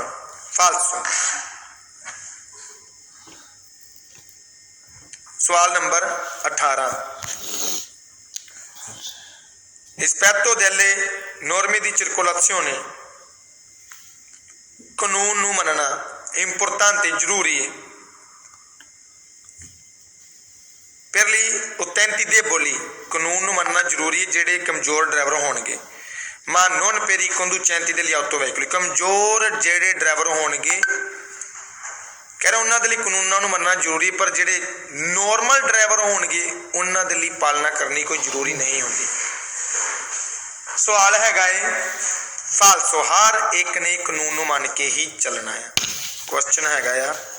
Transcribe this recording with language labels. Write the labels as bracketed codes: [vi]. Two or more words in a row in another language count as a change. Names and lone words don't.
[pa] ਫਾਲਸੋ। ਸਵਾਲ ਨੰਬਰ 18 [it] rispetto delle norme di circolazione [pa] ਕਾਨੂੰਨ ਨੂੰ ਮੰਨਣਾ importante, ਜ਼ਰੂਰੀ ਹੈ। [it] per gli utenti deboli [pa] ਕਾਨੂੰਨ ਨੂੰ ਮੰਨਣਾ ਜ਼ਰੂਰੀ ਹੈ ਜਿਹੜੇ ਕਮਜ਼ੋਰ ਡਰਾਈਵਰ ਹੋਣਗੇ। [it] ma non per i conducenti degli autoveicoli, [pa] ਕਮਜ਼ੋਰ ਜਿਹੜੇ ਡਰਾਈਵਰ ਹੋਣਗੇ ਕਹਿ ਰਿਹਾ ਉਹਨਾਂ ਦੇ ਲਈ ਕਾਨੂੰਨਾਂ ਨੂੰ ਮੰਨਣਾ ਜ਼ਰੂਰੀ, ਪਰ ਜਿਹੜੇ ਨੋਰਮਲ ਡਰਾਈਵਰ ਹੋਣਗੇ ਉਹਨਾਂ ਦੇ ਲਈ ਪਾਲਣਾ ਕਰਨੀ ਕੋਈ ਜ਼ਰੂਰੀ ਨਹੀਂ ਹੁੰਦੀ। ਸਵਾਲ ਹੈਗਾ ਫਾਲਸੋ, ਹਰ ਇੱਕ ਨੇ ਕਾਨੂੰਨ ਨੂੰ ਮੰਨ ਕੇ ਹੀ ਚੱਲਣਾ ਹੈ।